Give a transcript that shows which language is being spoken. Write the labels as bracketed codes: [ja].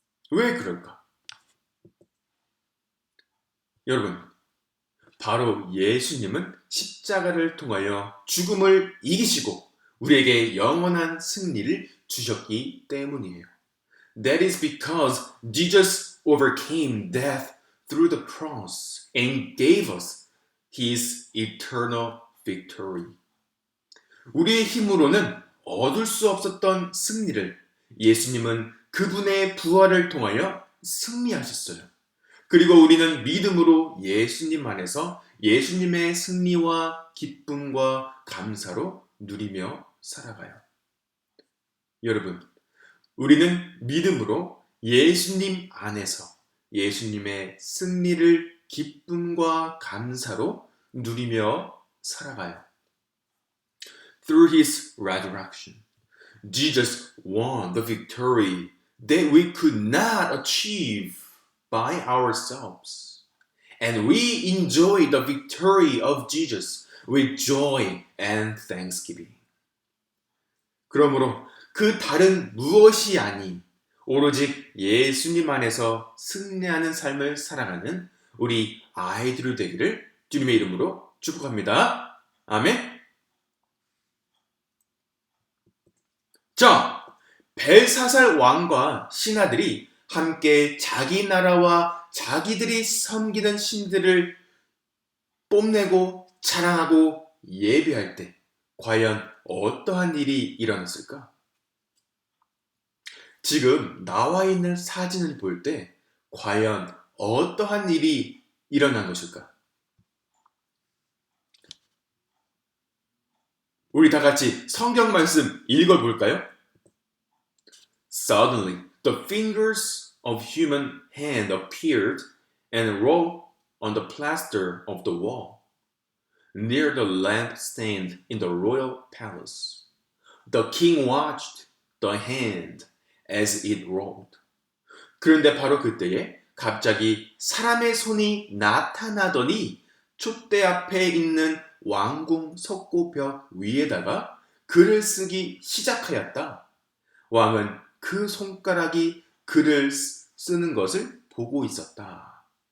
[ko] 왜 그럴까? 여러분, 바로 예수님은 십자가를 통하여 죽음을 이기시고 우리에게 영원한 승리를 주셨기 때문이에요. [en] That is because Jesus overcame death through the cross and gave us His eternal victory. [ko] 우리의 힘으로는 얻을 수 없었던 승리를 예수님은 그분의 부활을 통하여 승리하셨어요. 그리고 우리는 믿음으로 예수님 안에서 예수님의 승리와 기쁨과 감사로 누리며 살아가요. 여러분, 우리는 믿음으로 예수님 안에서 예수님의 승리를 기쁨과 감사로 누리며 살아가요. [en] Through his resurrection, Jesus won the victory that we could not achieve by ourselves. And we enjoy the victory of Jesus with joy and thanksgiving. [ko] 그러므로 그 다른 무엇이 아닌 오로지 예수님 안에서 승리하는 삶을 살아가는 우리 아이들이 되기를 주님의 이름으로 축복합니다. 아멘. 자, 벨사살 왕과 신하들이 함께 자기 나라와 자기들이 섬기는 신들을 뽐내고 자랑하고 예배할 때 과연 어떠한 일이 일어났을까? 지금 나와 있는 사진을 볼 때 과연 어떠한 일이 일어난 것일까? 우리 다 같이 성경 말씀 읽어볼까요? [en] Suddenly, the fingers of human hand appeared and wrote on the plaster of the wall, near the lampstand in the royal palace. The king watched the hand as it wrote. [ko] 그런데 바로 그때에 갑자기 사람의 손이 나타나더니 촛대 앞에 있는 왕궁 석고벽 위에다가 글을 쓰기 시작하였다. 왕은 그 손가락이 글을 쓰는 것을 보고 있었다.